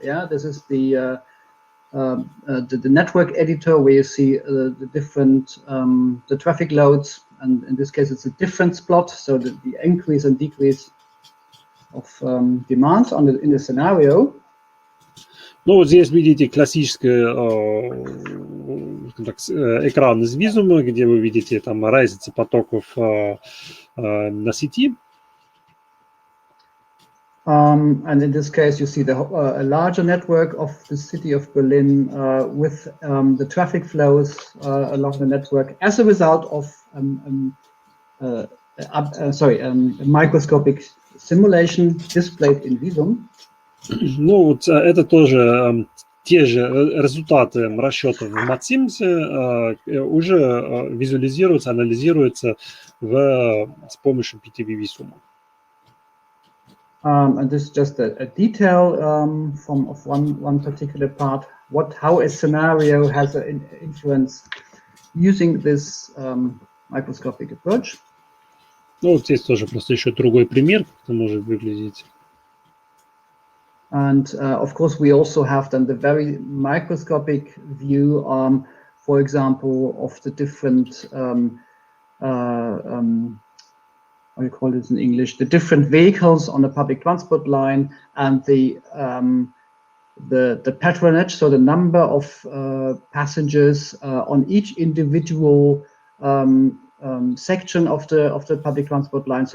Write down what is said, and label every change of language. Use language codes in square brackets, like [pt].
[en] Yeah, this is the network editor where you see the different the traffic loads, and in this case it's a difference plot, so the increase and decrease of demand in the scenario. [ru] Ну, вот здесь видите классический экран из Visum, где вы видите там разницу потоков на сети. [en] And in this case, you see a larger network of the city of Berlin with the traffic flows along the network as a result of a microscopic simulation displayed in Visum. [ru] Ну, вот это тоже те же результаты расчетов в MATSIM уже визуализируются, анализируются с помощью PTV Visum. [en] And this is just a detail of one particular part, how a scenario has an influence using this microscopic approach. [ru] Ну, вот здесь тоже просто еще другой пример, как это может выглядеть. [en] And of course, we also have then the very microscopic view, for example, of the different, how you call it in English, the different vehicles on the public transport line, and the patronage, so the number of passengers on each individual section of the public transport line.